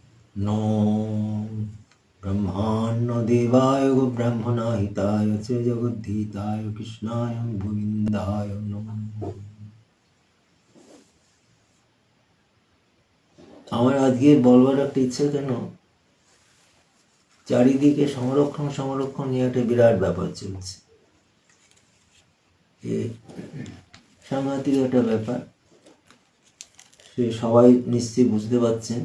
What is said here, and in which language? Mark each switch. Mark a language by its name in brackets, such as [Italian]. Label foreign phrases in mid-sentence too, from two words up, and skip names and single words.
[Sanskrit] नो ब्रह्माण्डदेवाय ब्रह्मणाहिताय च जगद्धीताय कृष्णाय गोविन्दाय नमः। [Bangla] আমার আজকে বলবার একটা ইচ্ছে, কেন চারিদিকে সংরক্ষণ নিয়ে একটা বিরাট ব্যাপার চলছে। সাংঘাতিক একটা ব্যাপার, সে সবাই নিশ্চয়ই বুঝতে পারছেন।